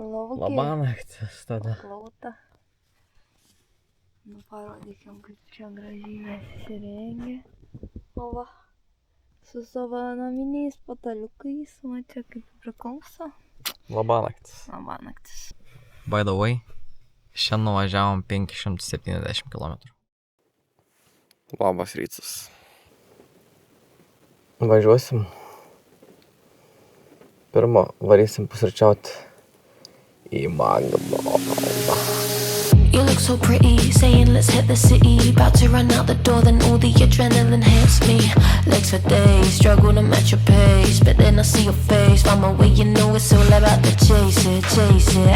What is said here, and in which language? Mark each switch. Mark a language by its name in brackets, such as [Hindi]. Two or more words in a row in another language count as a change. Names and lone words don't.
[Lithuanian] Labanaktis tada. Paklauta. Nu, parodykim, kaip čia gražiai mes įsirengę. O va, su savo naminiais pataliukais, va čia kaip priklauso. Labanaktis. Labanaktis. [English] By the way, [Lithuanian] šiandien nuvažiavom 570 km. Labas rytas. Važiuosim. Pirma, varysim pusryčiauti į McDonald's. [English] You look so pretty, saying let's hit the city. About to run out the door, then all the adrenaline hits me. Legs for days, struggle to match your pace. But then I see your face, from away you know it's all about the chase it.